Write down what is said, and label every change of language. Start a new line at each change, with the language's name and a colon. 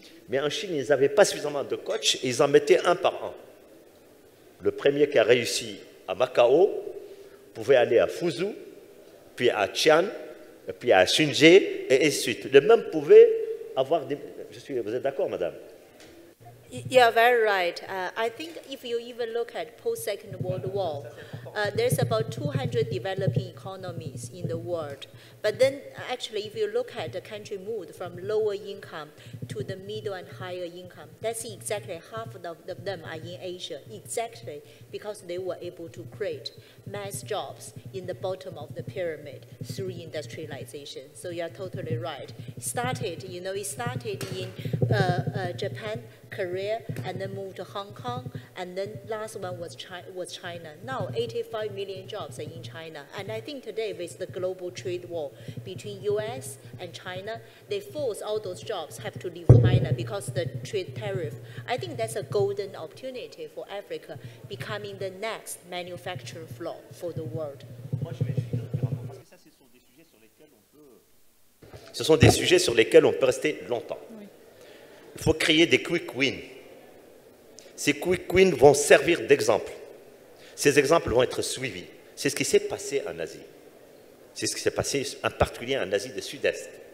French: Mais en Chine, ils n'avaient pas suffisamment de coachs et ils en mettaient un par un. Le premier qui a réussi à Macao pouvait aller à Fuzhou, puis à Xi'an, puis à Xunzhé, et ainsi de suite. Le même pouvait avoir des... Vous êtes d'accord, madame?
English: You're very right. I think if you even look at post-Second World War, there's about 200 developing economies in the world. But then actually, if you look at the country moved from lower income to the middle and higher income, that's exactly half of them are in Asia, exactly because they were able to create mass jobs in the bottom of the pyramid through industrialization. So you're totally right. It started in Japan, Korea, and then moved to Hong Kong, and then last one was China. Now 85 million jobs are in China, and I think today with the global trade war between US and China, they force all those jobs have to leave China because the trade tariff. I think that's a golden opportunity for Africa becoming the next manufacturing floor for the world.
French: Ce sont des sujets sur lesquels on peut rester longtemps. Il faut créer des quick wins. Ces quick wins vont servir d'exemple. Ces exemples vont être suivis. C'est ce qui s'est passé en Asie. C'est ce qui s'est passé en particulier en Asie du Sud-Est.